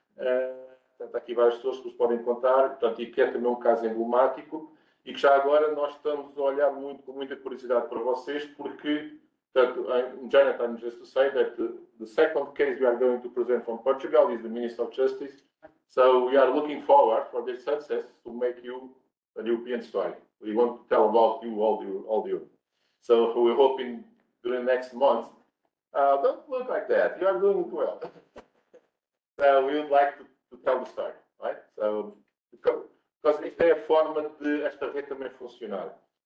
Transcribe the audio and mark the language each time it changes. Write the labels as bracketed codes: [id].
[pt] Portanto, há aqui várias pessoas que nos podem contar, portanto, e que é também um caso emblemático, e que já agora nós estamos a olhar com muita curiosidade para vocês, porque, portanto, [en] Jonathan, just to say that the second case we are going to present from Portugal is the Minister of Justice, so we are looking forward for this success to make you a European story. We want to tell about you all the Europe. So we're hoping during the next month, don't look like that, you are doing it well. We would like to tell the story, right? So, because [pt] isto é a forma de esta rede também funcionar.